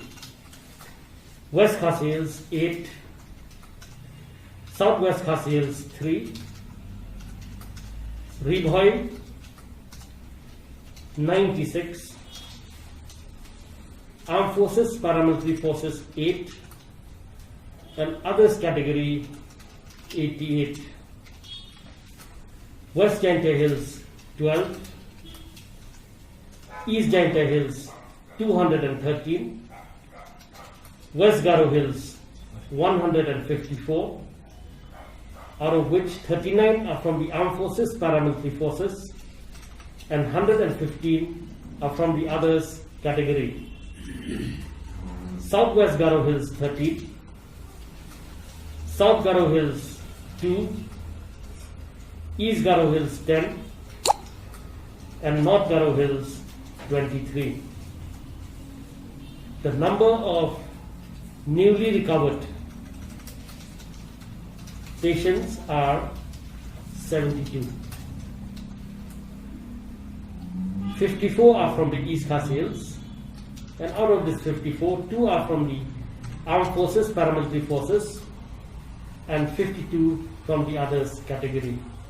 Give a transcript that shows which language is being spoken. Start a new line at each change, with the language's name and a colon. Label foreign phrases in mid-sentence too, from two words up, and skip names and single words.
English: West Khasi Hills 8, Southwest Khasi Hills 3, Riboy 96, Armed Forces, Paramilitary Forces 8, and others category 88. West Giant Hills 12, East Giant Hills 213, West Garo Hills 154, out of which 39 are from the armed forces, paramilitary forces, and 115 are from the others category. Southwest Garo Hills 30, South Garo Hills 2, East Garo Hills 10, and North Garo Hills 23. The number of newly recovered patients are 72. 54 are from the East Khasi Hills, and out of this 54, 2 are from the armed forces, paramilitary forces, and 52 from the others category.